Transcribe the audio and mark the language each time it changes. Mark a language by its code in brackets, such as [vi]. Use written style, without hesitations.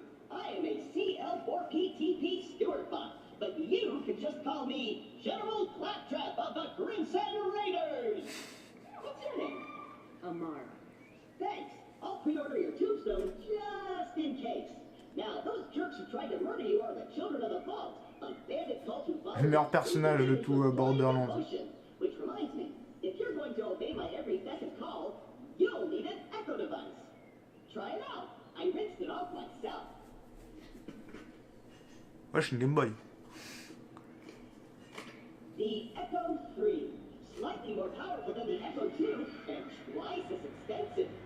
[en] I am a CL4PTP Stewart bot, but you can just call me General Claptrap of the Crimson Raiders. What's your name? Amara. Thanks. I'll pre-order your tombstone just in case. Now, those jerks who tried to murder you are the Children of the Vault. [fr] Le meilleur personnage de tout Borderlands. [en] Which reminds me, if you're going to obey my every beck and call, you'll need an Echo device. Try it out. I rinsed it off myself. [fr] Wesh, une Game Boy. [en] The Echo 3, slightly more powerful than the Echo 2, and twice as expensive.